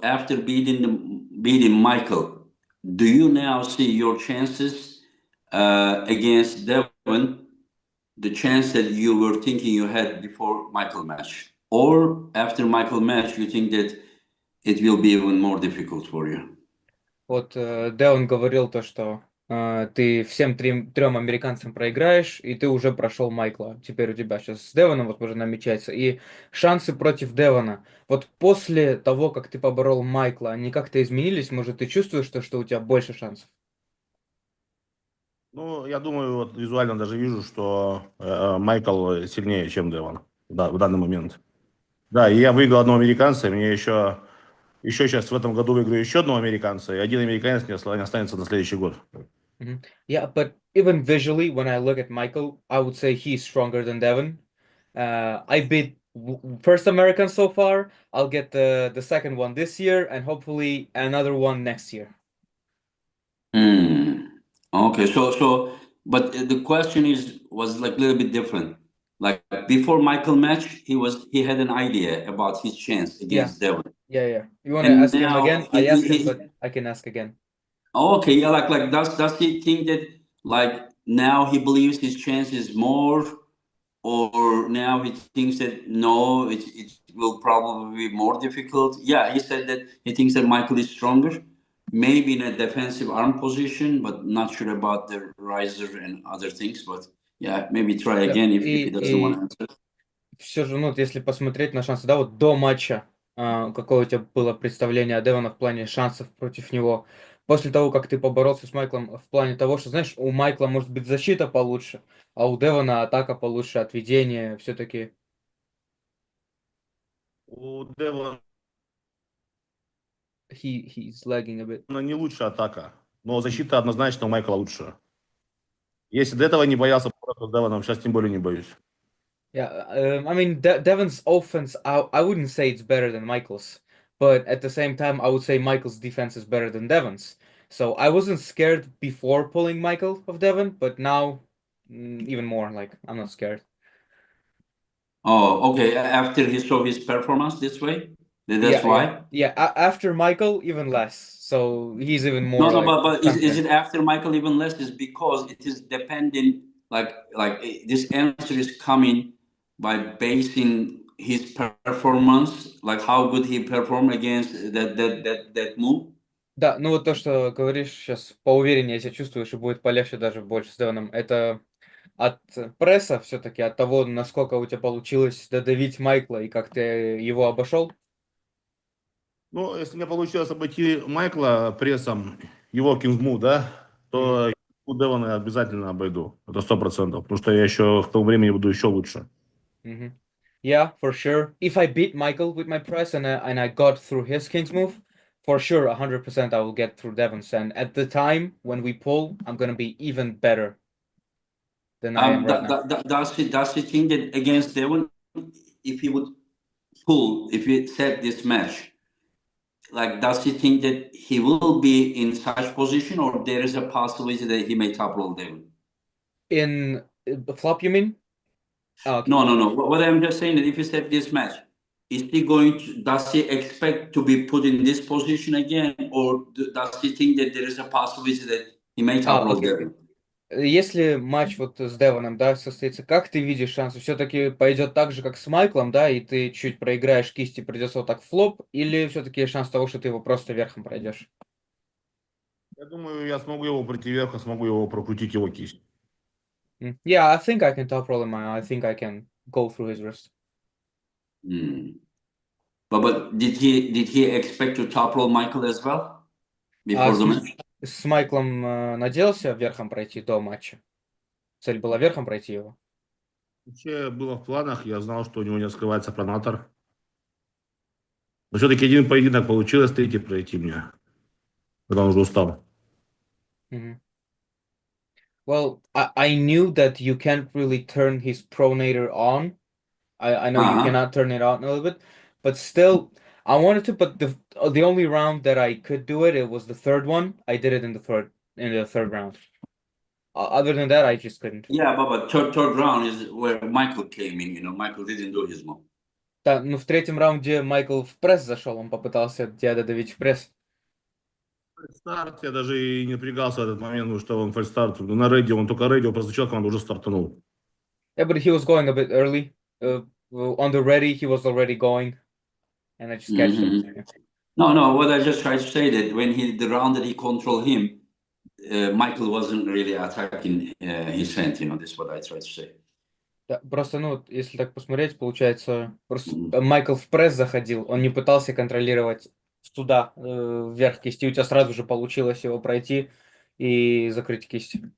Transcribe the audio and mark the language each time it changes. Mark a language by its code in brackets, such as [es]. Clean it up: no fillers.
[en] After beating Michael, do you now see your chances against Devon? The chance that you were thinking you had before Michael match, or after Michael match, you think that it will be even more difficult for you? [ru] вот Деон говорил то, что ты всем трем американцам проиграешь, и ты уже прошел Майкла. Теперь у тебя сейчас с Девоном, возможно, намечается. И шансы против Девона. Вот после того, как ты поборол Майкла, они как-то изменились? Может, ты чувствуешь, что у тебя больше шансов? Ну, я думаю, вот визуально даже вижу, что Майкл сильнее, чем Девон в данный момент. Да, и я выиграл одного американца, и мне еще сейчас в этом году выиграю еще одного американца, и один американец мне останется на следующий год. [en] Yeah, but even visually, when I look at Michael, I would say he's stronger than Devon. I beat first American so far. I'll get the second one this year, and hopefully another one next year. Okay, but the question was like a little bit different. Like before Michael match, he had an idea about his chance Yeah, against Devon, yeah. You want to and ask him now again? I asked him, but I can ask again. okay, yeah, like does he think that like now he believes his chance is more, or now he thinks that no, it will probably be more difficult? Yeah, he said that he thinks that Michael is stronger, maybe in a defensive arm position, but not sure about the riser and other things. But yeah, maybe try [ru] Да, [en] again if he doesn't want to answer. [ru] все же, ну, вот если посмотреть на шансы, да, вот до матча, какое у тебя было представление о Девона в плане шансов против него? После того, как ты поборолся с Майклом, в плане того, что, знаешь, у Майкла может быть защита получше, а у Девона атака получше, отведение, все-таки У Девона [en] he's lagging a bit. [ru] не лучшая атака, но защита однозначно у Майкла лучше. Если до этого не боялся с Девоном, сейчас тем более не боюсь. [en] Yeah, I mean, Devon's offense, I wouldn't say it's better than Michael's, but at the same time, I would say Michael's defense is better than Devon's. So I wasn't scared before pulling Michael of Devon, but now even more, like, I'm not scared. Oh, okay. After he saw his performance this way, that's Yeah, why. yeah. After Michael, even less. So he's even No, more no, like but is confident. it after Michael even less? Is because it is dependent. This answer is coming by basing his performance, like how good he performed against that move. [ru] Да, ну вот то, что говоришь сейчас, поувереннее себя чувствуешь, и будет полегче даже больше с Девоном. Это от пресса все-таки, от того, насколько у тебя получилось додавить Майкла и как ты его обошел. Ну, если мне получилось обойти Майкла прессом, его кингму, да, то у Девона обязательно обойду. Это 100%. Потому что я еще к тому времени буду еще лучше. [en] Yeah, for sure. If I beat Michael with my press and I got through his king's move, for sure, 100% I will get through Devon's. And at the time when we pull, I'm gonna be even better than I am right now. Does he think that against Devon, if he would pull, if he set this match, like does he think that he will be in such position, or there is a possibility that he may top roll Devon? In flop, you mean? Oh, okay. No. What I'm just saying is if he set this match, does he expect to be put in this position again, or does he think that there is a possibility that he may top roll [ru] Окей. [en] Devon? [ru] Если матч вот с Девоном, да, состоится, как ты видишь шансы? Все-таки пойдет так же, как с Майклом, да, и ты чуть проиграешь кисти, придется вот так флоп, или все-таки есть шанс того, что ты его просто верхом пройдешь? Я думаю, я смогу его пройти вверх, и смогу его прокрутить его кисть. [en] Yeah, I think I can top roll him. I think I can go through his wrist. But did he expect to top roll Michael as well before the match? [ru] С Майклом надеялся верхом пройти до матча? Цель была верхом пройти его? Вообще было в планах, я знал, что у него не открывается пронатор. Но все-таки один поединок получилось, третий пройти мне. когда он уже устал. Mhm. [en] Well, I knew that you can't really turn his pronator on. I know you cannot turn it on a little bit, but still, I wanted to. But the only round that I could do it, it was the third one. I did it in the third round. Other than that, I just couldn't. Yeah, but third round is where Michael came in. Michael didn't do his move. [ru] Да, ну в третьем раунде Майкл в пресс зашел, он попытался тебя додавить в пресс. Старт, я даже и не напрягался в этот момент, потому что он фальстарт. На рейде, он только рейде, просто человек, он уже стартанул. [en] Yeah, but he was going a bit early. On the ready, he was already going, and I just catched him. Mhm. No. What I just tried to say that when the round that he controlled him, Michael wasn't really attacking his hand. That's what I tried to say. [ru] Да, просто, ну, если так посмотреть, получается, просто Майкл в пресс заходил, он не пытался контролировать туда, вверх кисти, у тебя сразу же получилось его пройти и закрыть кисть.